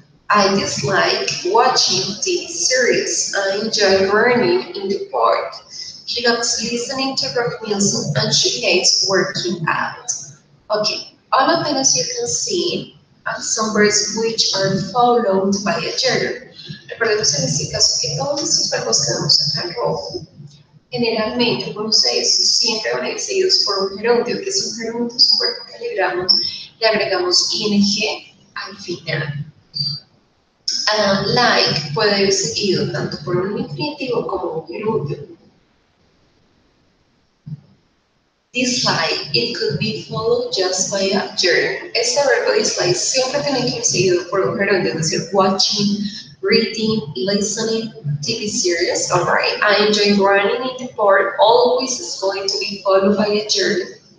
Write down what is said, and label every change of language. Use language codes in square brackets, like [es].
[en] I dislike watching TV series. I enjoy running in the park. She loves listening to rock music and she hates working out. Okay, all of them, as you can see, are some verbs which are followed by a gerund. [es] Recordemos en este caso que todos estos verbos que vemos acá en rojo, generalmente cuando ustedes siempre van a ir seguidos por un gerundio, que es un gerundio, es un verbo que le agregamos ing al final. Like puede ir seguido tanto por un infinitivo como un gerundio. [en] Dislike, it could be followed just by a gerund. [es] Este verbo dislike siempre tiene que ir seguido por un gerundio, es decir, [en] watching, reading, listening, TV series. Alright, I enjoy running in the park. Always is going to be followed by a gerund.